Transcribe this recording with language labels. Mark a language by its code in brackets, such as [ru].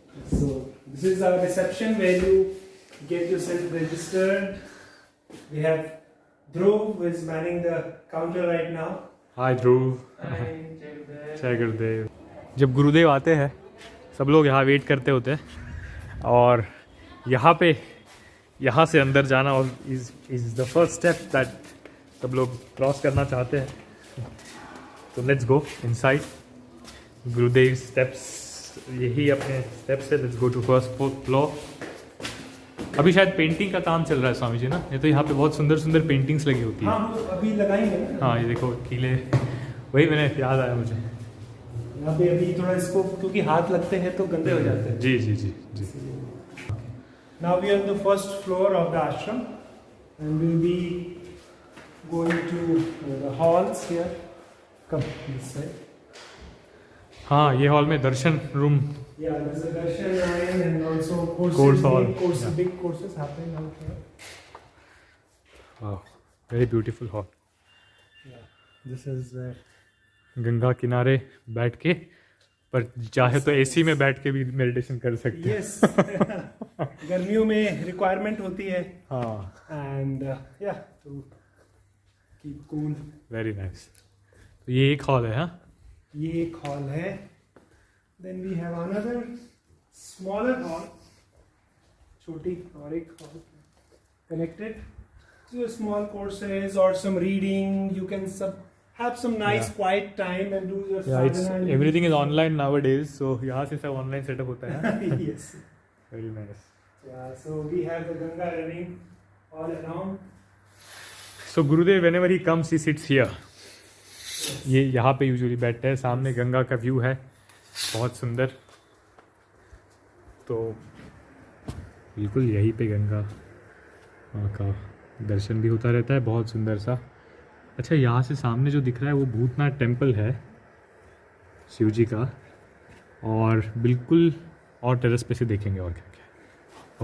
[en] So this is our reception where you get yourself registered. We have Dhruv who is manning the counter right now. Hi Dhruv. [hi] जय गुरुदेव. जब गुरुदेव आते हैं सब लोग यहाँ wait करते होते हैं, और यहाँ से अंदर जाना [en] is the first step that [hi] सब लोग क्रॉस करना चाहते हैं. तो [en] Let's go inside. [hi] Gurudev steps, यही अपने स्टेप्स है. [en] Let's go to first floor. [hi] अभी शायद पेंटिंग का काम चल रहा है स्वामी जी ना. ये तो यहाँ पे बहुत सुंदर सुंदर पेंटिंग्स लगी होती है. हाँ, अभी लगाएंगे. हाँ, ये देखो किले. वही मैंने याद आया मुझे. यहाँ पे अभी थोड़ा इसको क्योंकि हाथ लगते हैं तो गंदे हो जाते हैं. जी जी जी जी. [en] Now we are on the first floor of the ashram and we'll be going to the halls here. Come this side. [hi] हाँ, ये हॉल में दर्शन room. [en] Yeah, there's a darshan line and also courses, Course hall. big courses happening out here. Wow, very beautiful hall. Yeah, this is where. [hi] Ganga किनारे बैठ के, पर चाहे तो AC में बैठ के भी मेडिटेशन कर सकते हैं. [en] Yes. [hi] गर्मियों में रिक्वायरमेंट होती है. हाँ. [en] And yeah, to keep cool. Very nice. [hi] तो ये एक हॉल है. हाँ, ये एक हॉल है. [en] Then we have another smaller hall, [hi] छोटी और एक [en] hall connected to your small courses or some reading. You can have some nice quiet time and do your it's sadhana. everything is online nowadays, so [hi] यहाँ से सब online setup होता है. [en] Yes. Very nice. Yeah, so we have the Ganga running all around. So Gurudev, whenever he comes, he sits here. [hi] ये यहाँ पे usually बैठते हैं. सामने गंगा का व्यू है, बहुत सुंदर. तो बिल्कुल यहीं पे गंगा माँ का दर्शन भी होता रहता है, बहुत सुंदर सा। अच्छा, यहाँ से सामने जो दिख रहा है वो भूतनाथ टेम्पल है शिव जी का, और बिल्कुल और टेरेस पे से देखेंगे और क्या क्या।